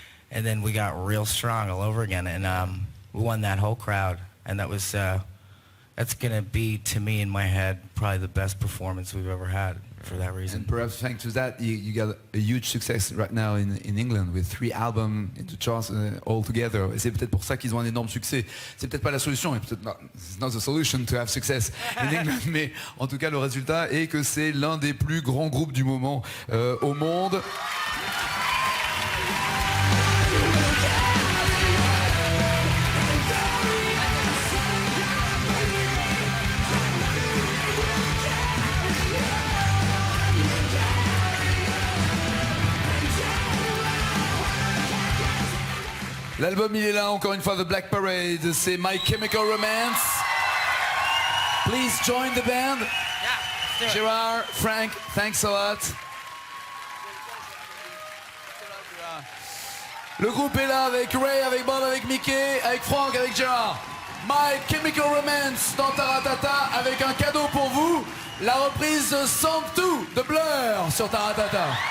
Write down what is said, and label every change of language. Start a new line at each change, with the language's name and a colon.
English: And then we got real strong all over again, and we won that whole crowd. And that was, that's going to be, to me, in my head, probably the best performance we've ever had for that reason. And perhaps thanks to that, you got a huge success right now in England with 3 albums in the charts all together.
French: Et c'est peut-être pour ça qu'ils ont un énorme succès. C'est peut-être pas la solution, et peut-être
English: it's not the solution to have success in England,
French: mais en tout cas le résultat est que c'est l'un des plus grands groupes du moment au monde. L'album il est là encore une fois, The Black Parade, c'est My Chemical Romance.
English: Please join the band. Yeah, Gérard, Frank, thanks a lot.
French: Le groupe est là avec Ray, avec Bob, avec Mickey, avec Frank, avec Gérard. My Chemical Romance dans Taratata avec un cadeau pour vous, la reprise de Song 2 de Blur sur Taratata.